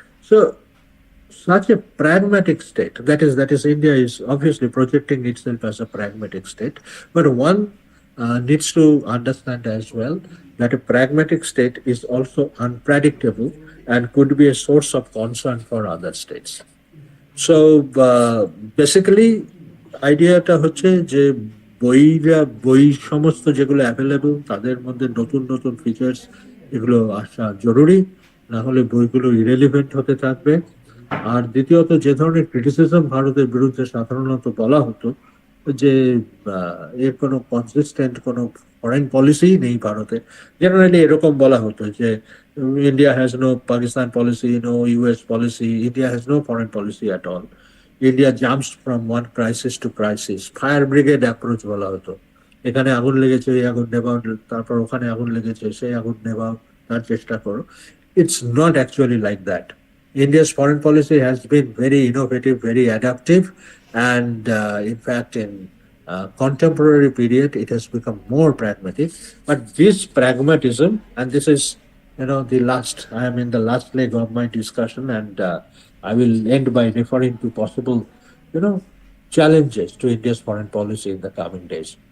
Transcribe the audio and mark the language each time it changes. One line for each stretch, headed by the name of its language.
English: So such a pragmatic state, that is India is obviously projecting itself as a pragmatic state, but one needs to understand as well that a pragmatic state is also unpredictable and could be a source of concern for other states. So basically
Bangla: আইডিয়াটা হচ্ছে যে বই সমস্ত যেগুলো available তাদের মধ্যে নতুন নতুন ফিচার্স এগুলো আসা জরুরি, না হলে বইগুলো ইরেলিভেন্ট হতে থাকবে। আর দ্বিতীয়ত, যে ধরনের ক্রিটিসিজম ভারতের বিরুদ্ধে সাধারণত বলা হতো যে এর কোনো কনসিস্টেন্ট কোনো ফরেন পলিসি নেই ভারতে, জেনারেলি এরকম বলা হতো যে
English: India has no Pakistan policy, no US policy, India has no foreign policy at all. India jumps from one crisis to crisis, fire brigade approach
Bangla: বলা হতো। এখানে আগুন লেগেছে, এই আগুন নেভাও, তারপর ওখানে আগুন লেগেছে, সেই আগুন নেভাও, তার চেষ্টা করো।
English: It's not actually like that. India's foreign policy has been very innovative, very adaptive, and in fact, in contemporary period, it has become more pragmatic. But this pragmatism, and this is, the last, I am in the last leg of my discussion, and I will end by referring to possible, you know, challenges to India's foreign policy in the coming days.